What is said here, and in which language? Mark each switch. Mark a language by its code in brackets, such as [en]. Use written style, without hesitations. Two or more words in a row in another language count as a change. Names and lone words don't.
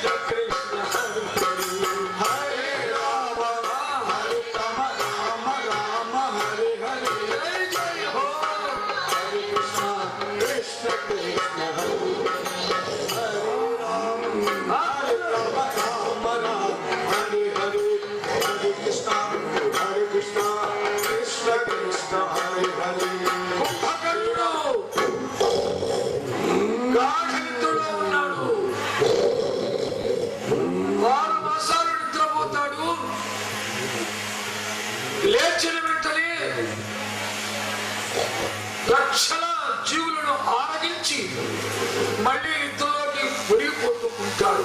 [sa] కృష్ణ హరే హరే హరే రామ హరే రామ రామ రామ హరే హరే జయ జయ హో హరే కృష్ణ కృష్ణ కృష్ణ హరే హరే రామ హరే రామ రామ రామ హరే హరే హరే కృష్ణ కృష్ణ కృష్ణ హరే హరే. [te] కుంభకర్ణుడు గాఢ నిద్రలో ఉన్నాడు. 6 మాసాలు నిద్రపోతాడు. లేచిన వెంటనే లక్షల జీవులను ఆరగించి మళ్ళీ నిద్రలోకి మునిగిపోతూ ఉంటాడు.